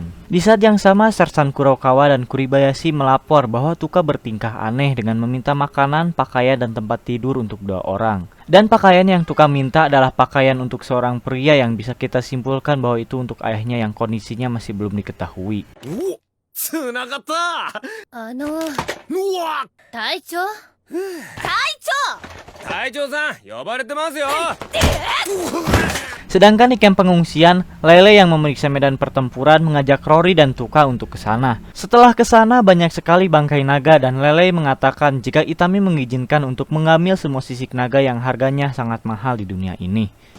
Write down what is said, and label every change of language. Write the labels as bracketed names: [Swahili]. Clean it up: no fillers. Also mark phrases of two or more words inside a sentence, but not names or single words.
[Indonesian] Di saat yang sama, Sersan Kurokawa dan Kuribayashi melapor bahwa Tuka bertingkah aneh dengan meminta makanan, pakaian, dan tempat tidur untuk 2 orang. Dan pakaian yang Tuka minta adalah pakaian untuk seorang pria yang bisa kita simpulkan bahwa itu untuk ayahnya yang kondisinya masih belum diketahui. [Japanese] つながった。うわ、隊長隊長さん呼ばれてますよ。 [Indonesian] Sedangkan di camp pengungsian, Lele yang memeriksa medan pertempuran mengajak Rory dan Tuka untuk ke sana. Setelah ke sana, banyak sekali bangkai naga dan Lele mengatakan jika Itami mengizinkan untuk mengambil semua sisik naga yang harganya sangat mahal di dunia ini.